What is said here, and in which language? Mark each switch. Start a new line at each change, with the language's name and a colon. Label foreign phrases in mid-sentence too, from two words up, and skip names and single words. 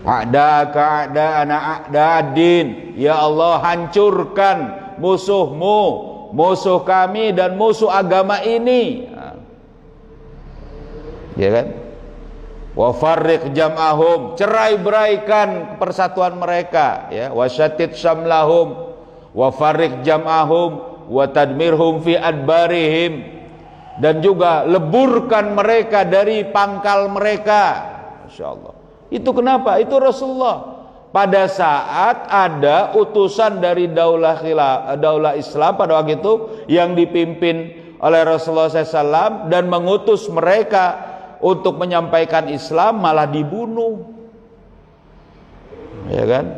Arabic: أعداءك أعداءنا أعداء الدين. يا الله,
Indonesian: hancurkan musuhmu, musuh kami dan musuh agama ini. Ya kan?
Arabic: وفرّق جمعهم,
Indonesian: cerai-beraikan persatuan mereka, ya.
Arabic: وشتّت شملهم وفرّق جمعهم وتدميرهم في أدبارهم,
Indonesian: dan juga leburkan mereka dari pangkal mereka. Masyaallah. Itu kenapa? Itu Rasulullah pada saat ada utusan dari daulah Islam pada waktu itu yang dipimpin oleh Rasulullah SAW dan mengutus mereka untuk menyampaikan Islam, malah dibunuh, ya kan?